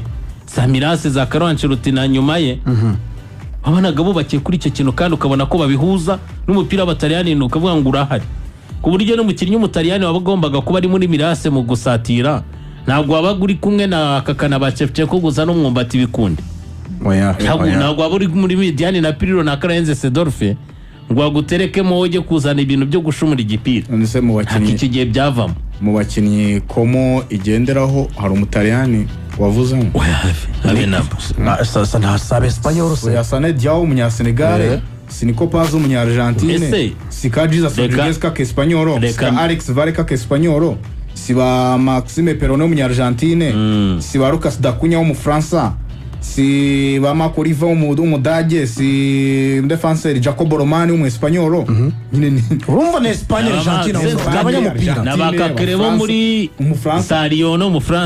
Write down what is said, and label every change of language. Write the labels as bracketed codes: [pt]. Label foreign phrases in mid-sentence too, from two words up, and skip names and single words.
[rw] za Mirase za Carlo Ancelotti na nyuma ye wabonaga bubakiye kuri icyo kintu kandi ukabona ko babihuza n'umupira w'abataliyani ukavuga ngo urahari ku buryo n'umukinnyi w'umutaliyani wabagombaga kuba ari muri Mirase mu gusatira ntabwo wabaga uri kumwe na Kakana ba Shevchenko gusa n'umwumbati bikundi ntabwo waba uri muri Mediani na Pirlo na Karenze Sedorfe ngo waguterekemo ujye kuzana ibintu byo gushumura igipira iki gihe byavamo mu bakinnyi komo igenderaho hari umutaliyani wavuze ngo ntasabe Espanyol se Yasane Diao umunyasenegale Siniko Paz umunyargentine Sika Jesus Rodriguez ka Espanyol Sika Alex Vareka ka Espanyol Siba Maxime Perone umunyargentine Siba Lucas Dacunya w'umufaransa si bama Coriva umudage si defenseur Jacobo Romani w'umuespanyol nyine urumva ne Espanyol Argentina n'abanyamupira n'abakakerebo muri Sario no mu France